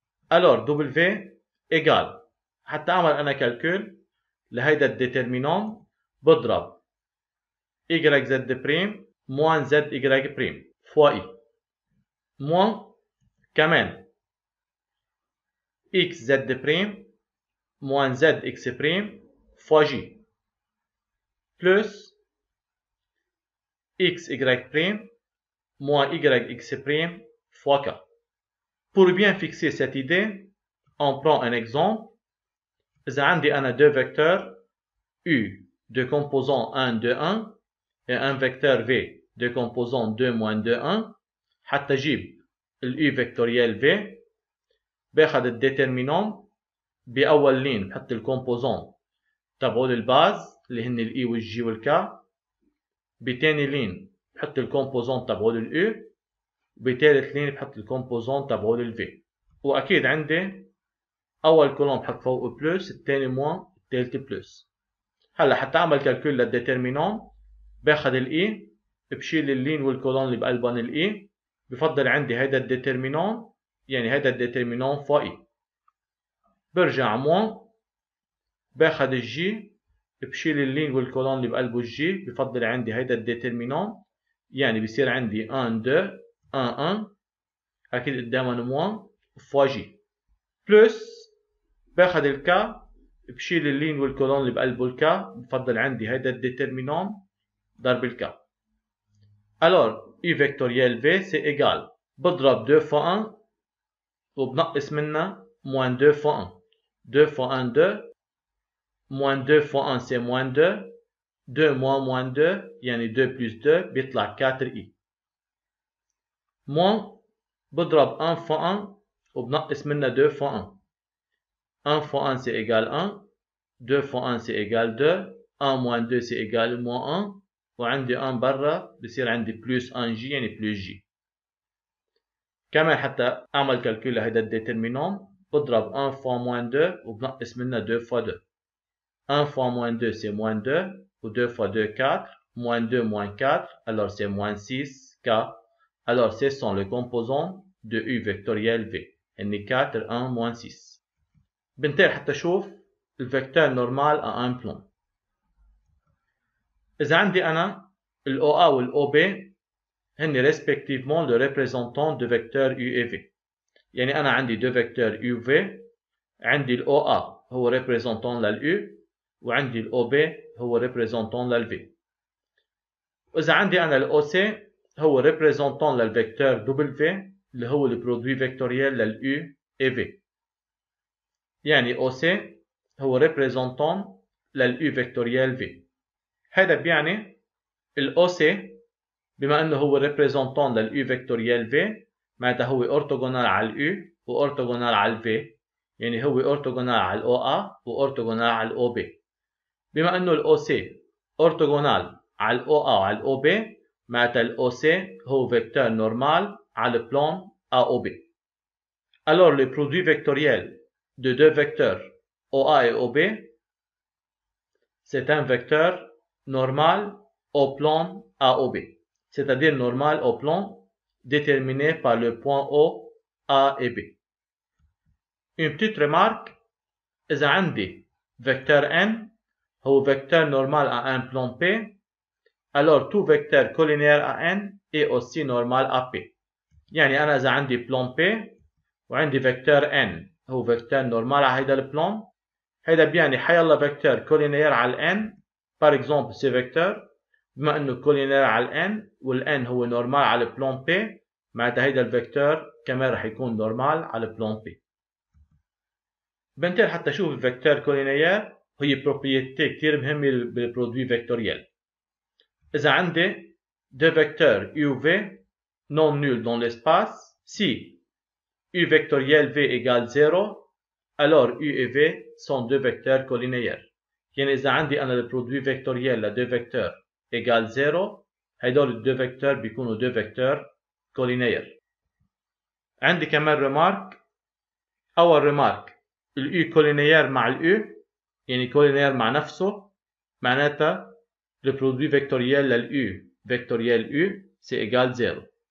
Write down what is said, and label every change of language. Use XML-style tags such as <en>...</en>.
<fr>alors W égal</fr> <ar>حتى اعمل انا كالكول لهيدا الديترمينون بضرب y z بريم موان z y بريم فوا اي موان كمان x z بريم موان z x بريم فوا جي بلس</ar> <fr>x y prime moins y x prime fois k. Pour bien fixer cette idée, on prend un exemple.</fr> <ar>إذا عندي أنا</ar> <fr>deux vecteurs U de composant 1, 2, 1 et un vecteur V de composant 2, moins 2, 1</fr> <ar>حتى أجيب اليو فيكتوريال في، باخد الديترمينون بأول لين بحط الكومبوزون تبعول الباز اللي هن الاي والجي والكا، بتاني لين بحط الكومبوزون تبعول الاو، وبتالت لين بحط الكومبوزون تبعول الفي. واكيد عندي اول كولوم بحط فوقه بلس، الثاني موان، الثالث بلس. هلا حتى اعمل كالكول للديترمينون، باخد الاي بشيل اللين والكولون اللي بقلبن الاي، بفضل عندي هيدا الديترمينون، يعني هيدا الديترمينون فوق اي، برجع موان، باخد الجي بشيل اللين والكولون اللي بقلبه الجي، بفضل عندي هيدا الديترمينون، يعني بصير عندي 1 2 1 1 اكيد قدامها موان فوا جي، بلس باخد الكا بشيل اللين والكولون اللي بقلبه الكا، بفضل عندي هيدا الديترمينون ضرب الكا.</ar> <fr>alors u vectoriel v c'est égal، بضرب 2 fois 1</fr> <ar>وبنقص منها</ar> <fr>moins 2 fois 1، 2 fois 1 2، moins 2 fois 1 c'est moins 2، 2 moins 2 يعني 2 plus 2 بيطلع 4i، moins بضرب 1 fois 1</fr> <ar>وبنقص منها</ar> <fr>2 fois 1، 1 fois 1 c'est égal 1، 2 fois 1 c'est égal 2، 1 moins 2 c'est égal moins 1،</fr> <ar>وعندي 1 برا بصير عندي بلس 1 جي يعني بلس جي. كمان حتى اعمل كالكول لهيدا الديترمينون، بضرب</ar> <fr>1 fois moins 2</fr> <ar>وبنقص منها</ar> <fr>2 fois 2، 1 fois moins 2 c'est moins 2 و 2 fois 2 4، moins 2 moins 4 alors c'est moins 6k، alors ce sont les composants de u vectoriel v، يعني 4 1 moins 6.</fr> <ar>بنتقل حتى اشوف الفيكتور نورمال</ar> <fr>à un plan.</fr> <ar>إذا عندي أنا ال OA وال OB هن respectivement</ar> <fr>le représentant de vecteur U et V.</fr> <ar>يعني أنا عندي</ar> <fr>deux vecteurs UV،</fr> <ar>عندي ال OA هو représentant لل U، وعندي ال OB هو représentant لل V. وإذا عندي أنا ال OC هو représentant للفيكتور W اللي هو ال</ar> <fr>produit vectoriel</fr> <ar>لل</ar> <fr>U et V.</fr> <ar>يعني OC هو représentant لل U vectoriel V. هذا بيعني ال OC بما انه هو ريبريزونتون لليو فيكتوريال في، معناتها هو اورتوغونال على اليو واورتوغونال على الفي، يعني هو اورتوغونال على الاو ا واورتوغونال على الاو بي. بما انه الاو سي اورتوغونال على الاو ا وعلى الاو بي، معناتها الاو سي هو فيكتور نورمال على البلان ا او بي.</ar> <fr>alors le produit vectoriel de deux vecteurs OA et OB c'est un vecteur normal au plan AOB, c'est-à-dire normal au plan déterminé par le point O, A et B. Une petite remarque,</fr> <ar>إذا عندي</ar> <fr>vecteur n هو vecteur normal à un plan P، alors tout vecteur collinéaire à n est aussi normal à P.</fr> <ar>يعني أنا إذا عندي plan P وعندي vecteur n هو vecteur normal على هيدا البلان، هيدا بيعني حيلا vecteur collinéaire على n،</ar> <fr>par exemple ce vecteur</fr> <ar>بما انه كولينير على الان والان هو نورمال على البلان بي، معناتها هيدا الفيكتور كمان رح يكون نورمال على البلان بي. بنتقل حتى اشوف الفيكتور كولينير، هي بروبريتي كثير مهمه بالبرودوي فيكتوريال. اذا عندي دو فيكتور</ar> <fr>u v non nuls dans l'espace، si u vectoriel v égale 0 alors u et v sont deux vecteurs collinéaires.</fr> <ar>يعني اذا عندي انا البرودوي فيكتوريال لدو فيكتور égale 0، هيدول الدو فيكتور بيكونوا دو فيكتور كولينير. عندي كمان ريمارك، أول ريمارك اليو كولينير مع اليو يعني كولينير مع نفسه، معناتها البرودوي فيكتوريال لليو فيكتوريال يو سي إيجال 0.</ar>